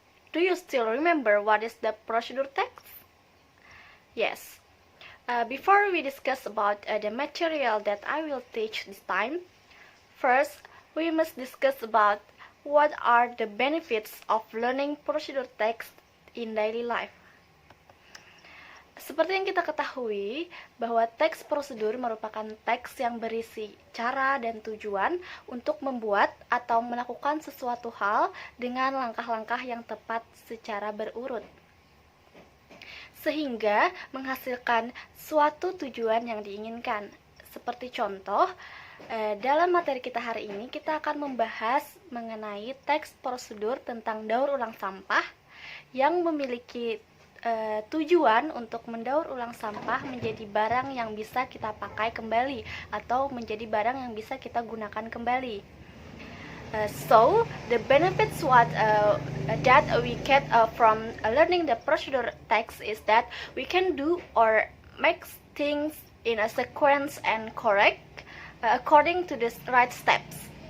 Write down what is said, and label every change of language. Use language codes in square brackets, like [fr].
[en] Do you still remember what is the procedure text? Yes. Before we discuss about the material that I will teach this time, first we must discuss about what are the benefits of learning procedure text in daily life. [id] Seperti yang kita ketahui, bahwa teks prosedur merupakan teks yang berisi cara dan tujuan untuk membuat atau melakukan sesuatu hal dengan langkah-langkah yang tepat secara berurut, sehingga menghasilkan suatu tujuan yang diinginkan. Seperti contoh, dalam materi kita hari ini, kita akan membahas mengenai teks prosedur tentang daur ulang sampah yang memiliki tujuan untuk mendaur ulang sampah menjadi barang yang bisa kita pakai kembali atau menjadi barang yang bisa kita gunakan kembali. [en] So the benefits that we get from learning the procedure text is that we can do or make things in a sequence and correct according to the right steps.